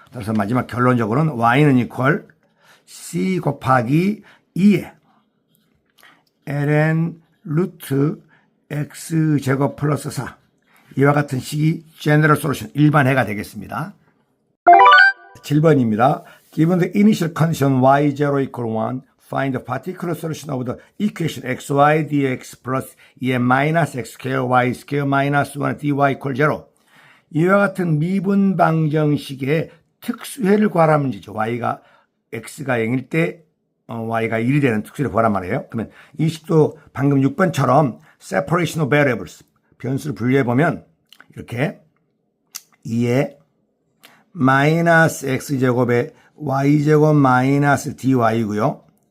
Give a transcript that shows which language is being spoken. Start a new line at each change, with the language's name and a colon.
Korean: 따라서 마지막 결론적으로는 y는 이퀄 c 곱하기 2의 ln 루트 x제곱 플러스 4 이와 같은 식이 general solution 일반해가 되겠습니다. 7번입니다.
English: Given the initial condition y0 equal 1 find the particular solution of the equation xy dx plus e minus x square y square minus 1 dy equal 0
Korean: 이와 같은 미분 방정식의 특수해를 구하라 문제죠. y가 x가 0일 때 y가 1이 되는 특수해를 구하란 말이에요. 그러면 이 식도 방금 6번처럼 separation of variables 변수를 분류해보면 이렇게 2에 마이너스 x제곱에 y제곱 마이너스 dy고요.